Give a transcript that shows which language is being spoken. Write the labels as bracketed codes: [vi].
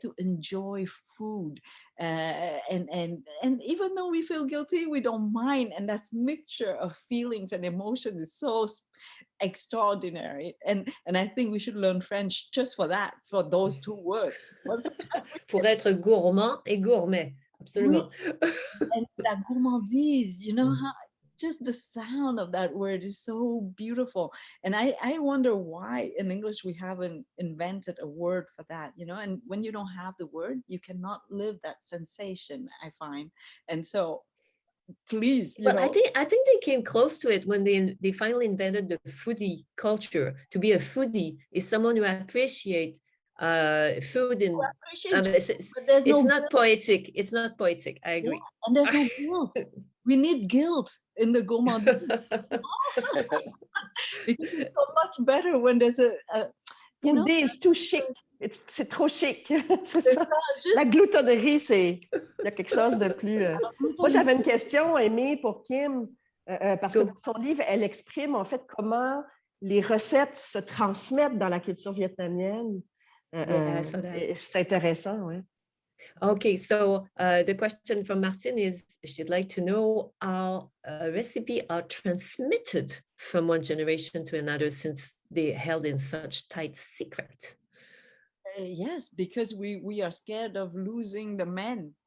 [en] To enjoy food, and even though we feel guilty, we don't mind, and that mixture of feelings and emotion is so extraordinary. And I think we should learn French just for that, for those two words. [fr] Pour être gourmand et gourmet, absolument. [en] And that gourmandise, you know, how just the sound of that word is so beautiful. And I wonder why in English we haven't invented a word for that, you know. And when you don't have the word, you cannot live that sensation, I find. And so please, you know. I think they came close to it when they finally invented the foodie culture. To be a foodie is someone who appreciates food in it's not poetic. It's not poetic. I agree. Yeah, and there's no guilt. We need guilt in the gourmandise. Because it's so much better when there's a you know, it's too chic. [fr] C'est trop chic. C'est ça. La gloutonnerie, c'est il y a quelque chose de plus. Moi, j'avais une question, Amy, pour Kim, parce que dans son livre, elle exprime en fait comment les recettes se transmettent dans la culture vietnamienne. C'est intéressant, oui. [en] Okay, so the question from Martin is, she'd like to know how recipes are transmitted from one generation to another since they're held in such tight secret. Yes, because we are scared of losing the men.